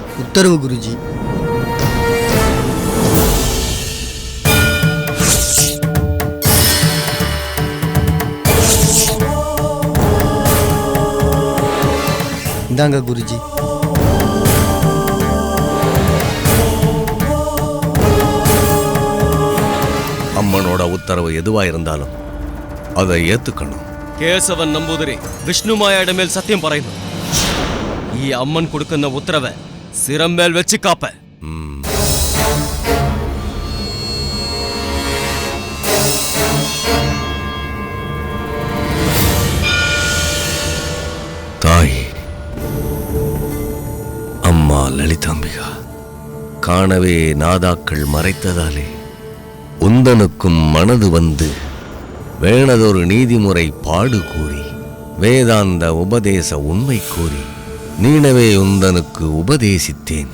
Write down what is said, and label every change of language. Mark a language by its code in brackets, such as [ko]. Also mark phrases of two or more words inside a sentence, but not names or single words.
[ta] உத்தரவு குருஜி. இந்தாங்க குருஜி. அம்மனோட உத்தரவு எதுவா இருந்தாலும் அதை ஏத்துக்கணும். [ml] കേശവൻ നമ്പൂതിരി വിഷ്ണുമായയുടെ മേൽ സത്യം പറയുന്നു. ഈ അമ്മൻ കൊടുക്കുന്ന ഉത്തരവ് സിരം മേൽ വെച്ച് കാപ്പ്. [ta] தாய் அம்மா லலிதாம்பிகா, காணவே நாதாக்கள் மறைத்ததாலே உந்தனுக்கும் மனது வந்து வேணதொரு நீதிமுறை பாடு கூறி வேதாந்த உபதேச உண்மை கூறி நீனவே உந்தனுக்கு உபதேசித்தேன்.